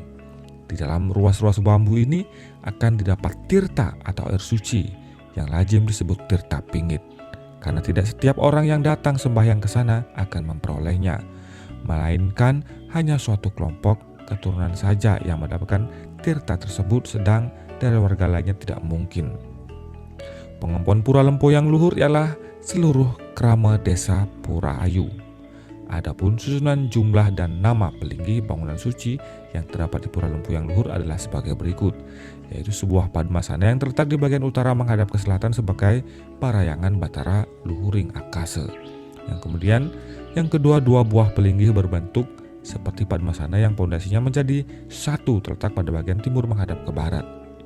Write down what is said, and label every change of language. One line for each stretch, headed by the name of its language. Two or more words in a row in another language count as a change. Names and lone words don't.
Indonesian: Di dalam ruas-ruas bambu ini akan didapat tirta atau air suci yang lazim disebut tirta pingit, karena tidak setiap orang yang datang sembahyang ke sana akan memperolehnya, melainkan hanya suatu kelompok keturunan saja yang mendapatkan tirta tersebut, sedang dari warga lainnya tidak mungkin. Pengemban Pura Lempuyang Luhur ialah seluruh krama desa Pura Ayu. Adapun susunan jumlah dan nama pelinggi bangunan suci yang terdapat di Pura Lempuyang Luhur adalah sebagai berikut, yaitu sebuah padmasana yang terletak di bagian utara menghadap ke selatan sebagai Parayangan Batara Luhuring Akase. Yang kemudian yang kedua, 2 buah pelinggi berbentuk seperti padmasana yang pondasinya menjadi satu terletak pada bagian timur menghadap ke barat.